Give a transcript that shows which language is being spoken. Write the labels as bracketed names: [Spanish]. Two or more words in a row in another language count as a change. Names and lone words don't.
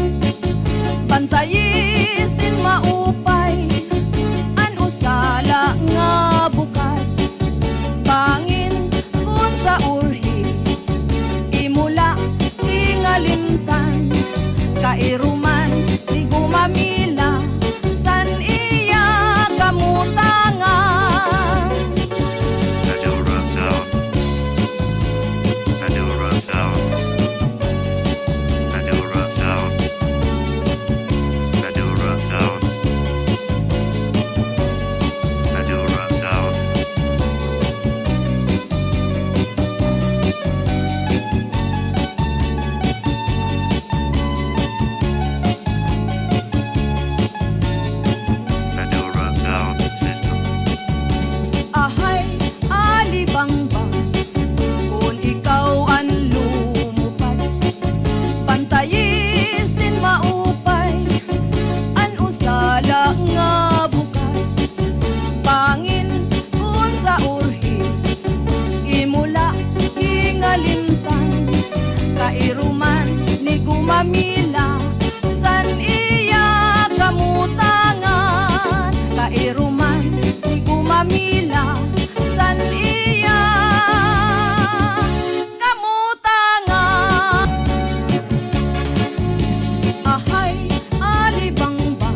[Waray] bantayisin maupay an usala nga bukat pangin kun sa urhi imula hingalimtan kairuman di gumamila san iya kamutangan [English] Madura Sound. Madura Sound. Madura Sound. Madura Sound. Madura Sound. Madura Sound System. [Waray] ahay alibangbang kung ikaw an lumupad bantayisin maupay an usala nga bukat pangin kun sa urhi imula hingalimtan kairuman ni gumamila san iya kamutangan kairuman ni gumamila san iya kamutangan ahay alibangbang